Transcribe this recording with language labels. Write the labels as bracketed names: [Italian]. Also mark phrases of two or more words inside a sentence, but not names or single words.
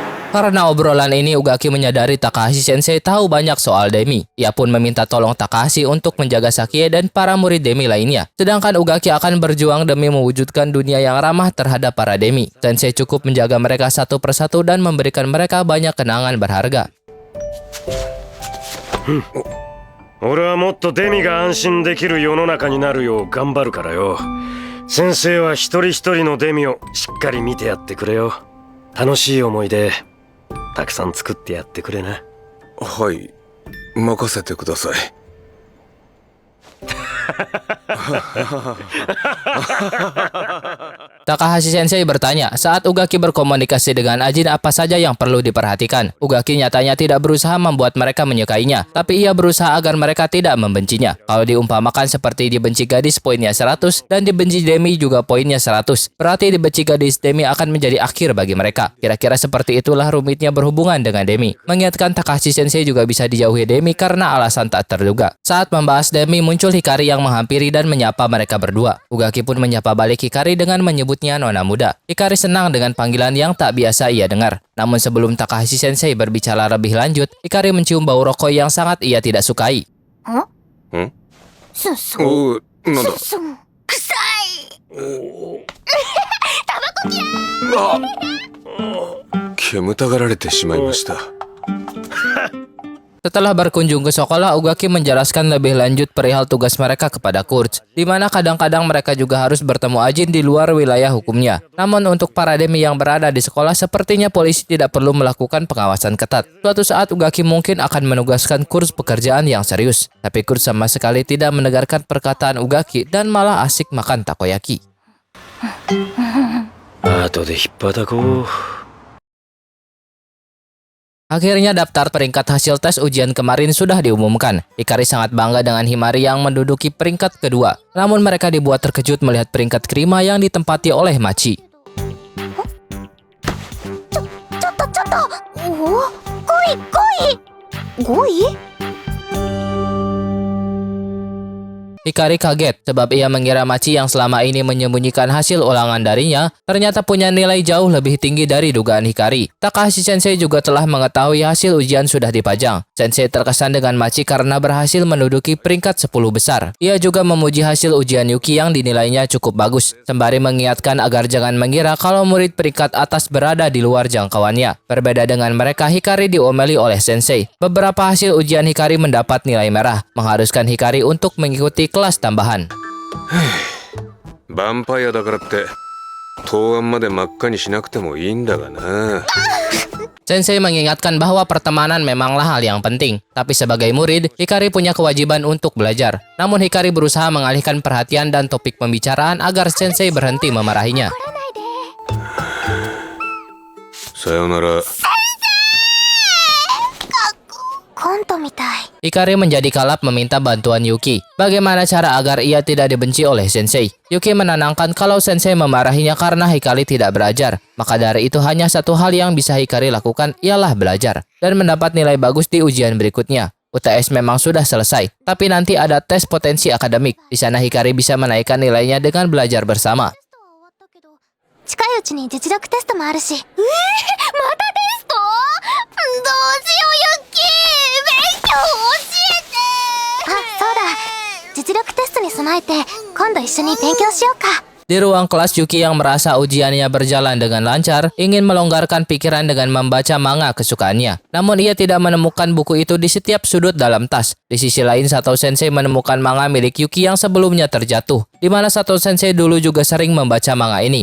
[Indonesian] Karena obrolan ini, Ugaki menyadari Takahashi Sensei tahu banyak soal Demi. Ia pun meminta tolong Takahashi untuk menjaga Sakie dan para murid Demi lainnya. Sedangkan Ugaki akan berjuang demi mewujudkan dunia yang ramah terhadap para Demi. Sensei cukup menjaga mereka satu persatu dan memberikan mereka banyak kenangan berharga. [Japanese] 俺はもっとデミが安心できる世の中になるよう頑張るからよ。先生は一人一人のデミをしっかり見てやってくれよ。楽しい思い出たくさん作ってやってくれな。はい、任せてください。 [Indonesian] Takahashi Sensei bertanya saat Ugaki berkomunikasi dengan Ajin apa saja yang perlu diperhatikan. Ugaki nyatanya tidak berusaha membuat mereka menyukainya, tapi ia berusaha agar mereka tidak membencinya. Kalau diumpamakan seperti dibenci gadis poinnya 100 dan dibenci Demi juga poinnya 100. Berarti dibenci gadis Demi akan menjadi akhir bagi mereka. Kira-kira seperti itulah rumitnya berhubungan dengan Demi. Mengingatkan Takahashi Sensei juga bisa dijauhi Demi karena alasan tak terduga. Saat membahas Demi muncul Hikari yang menghampiri dan menyapa mereka berdua. Ugaki pun menyapa balik Hikari dengan menyebutnya nona muda. Hikari senang dengan panggilan yang tak biasa ia dengar. Namun sebelum Takahashi Sensei berbicara lebih lanjut, Hikari mencium bau rokok yang sangat ia tidak sukai. [Japanese] おう、なんだ。臭い。煙たがられてしまいました。 [Indonesian] Setelah berkunjung ke sekolah, Ugaki menjelaskan lebih lanjut perihal tugas mereka kepada Kurtz, di mana kadang-kadang mereka juga harus bertemu Ajin di luar wilayah hukumnya. Namun untuk para Demi yang berada di sekolah, sepertinya polisi tidak perlu melakukan pengawasan ketat. Suatu saat Ugaki mungkin akan menugaskan Kurtz pekerjaan yang serius, tapi Kurtz sama sekali tidak mendengarkan perkataan Ugaki dan malah asik makan takoyaki. [Japanese] 後で引っ張たこう。 [Indonesian] Akhirnya daftar peringkat hasil tes ujian kemarin sudah diumumkan. Hikari sangat bangga dengan Himari yang menduduki peringkat kedua. Namun mereka dibuat terkejut melihat peringkat kelima yang ditempati oleh Machi. [Japanese] ちょっと。おお、5位。 [Indonesian] Hikari kaget sebab ia mengira Machi yang selama ini menyembunyikan hasil ulangan darinya ternyata punya nilai jauh lebih tinggi dari dugaan Hikari. Takahashi Sensei juga telah mengetahui hasil ujian sudah dipajang. Sensei terkesan dengan Machi karena berhasil menduduki peringkat 10 besar. Ia juga memuji hasil ujian Yuki yang dinilainya cukup bagus, sembari mengingatkan agar jangan mengira kalau murid peringkat atas berada di luar jangkauannya. Berbeda dengan mereka, Hikari diomeli oleh Sensei. Beberapa hasil ujian Hikari mendapat nilai merah, mengharuskan Hikari untuk mengikuti kelas tambahan. [Japanese] ヴァンパイアだからって答案まで真っ赤にしなくてもいいんだがな。 [Indonesian] Sensei mengingatkan bahwa pertemanan memanglah hal yang penting, tapi sebagai murid, Hikari punya kewajiban untuk belajar. Namun Hikari berusaha mengalihkan perhatian dan topik pembicaraan agar Sensei berhenti memarahinya. [Japanese] さよなら。コントみたい。 [Indonesian] Hikari menjadi kalap meminta bantuan Yuki. Bagaimana cara agar ia tidak dibenci oleh Sensei? Yuki menenangkan kalau Sensei memarahinya karena Hikari tidak belajar. Maka dari itu hanya satu hal yang bisa Hikari lakukan ialah belajar dan mendapat nilai bagus di ujian berikutnya. UTS memang sudah selesai, tapi nanti ada tes potensi akademik. Di sana Hikari bisa menaikkan nilainya dengan belajar bersama. [Japanese] 近いうちに実力テストもあるし。またテスト？どうしようユッキー、勉強教えて。あ、そうだ。実力テストに備えて今度一緒に勉強しようか。 [Indonesian] Di ruang kelas, Yuki yang merasa ujiannya berjalan dengan lancar ingin melonggarkan pikiran dengan membaca manga kesukaannya. Namun ia tidak menemukan buku itu di setiap sudut dalam tas. Di sisi lain, Sato Sensei menemukan manga milik Yuki yang sebelumnya terjatuh, di mana Sato Sensei dulu juga sering membaca manga ini.